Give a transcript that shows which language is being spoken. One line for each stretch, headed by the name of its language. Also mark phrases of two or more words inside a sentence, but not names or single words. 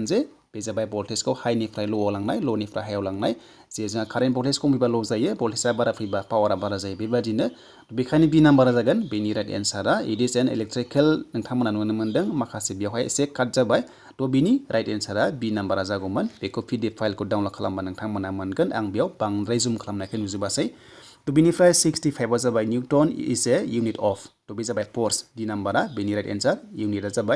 Bodo: जे बे जाबाय भल्टेजखौ हाइनिफ्राय ल'आव लांनाय ल'निफ्राय हायाव लांनाय जे जोंहा कारेन्ट भल्टेज खम फैबा ल' जायो भल्टेजआ बारा फैबा पावारा बारा जायो बेबादिनो बेखायनो बि नाम्बारा जागोन बेनि राइट एन्सारा
English: it is an electrical
Bodo: नोंथांमोना नुनो मोन्दों माखासे बेवहाय एसे काट जाबाय थ' बिनि राइट एन्सारा बि नाम्बारा जागौमोन बेखौ पिडिएफ फाइलखौ डाउनलड खालामबा नोंथांमोना मोनगोन आं बेयाव बांद्राय जुम खालामनायखौ नुजोबासै थ' बिनिफ्राय 65आ जाबाय
English: newton is a unit of
Bodo: थ' बे जाबाय फर्स डि नाम्बारा बेनि राइट एन्सार इउनिटआ जाबाय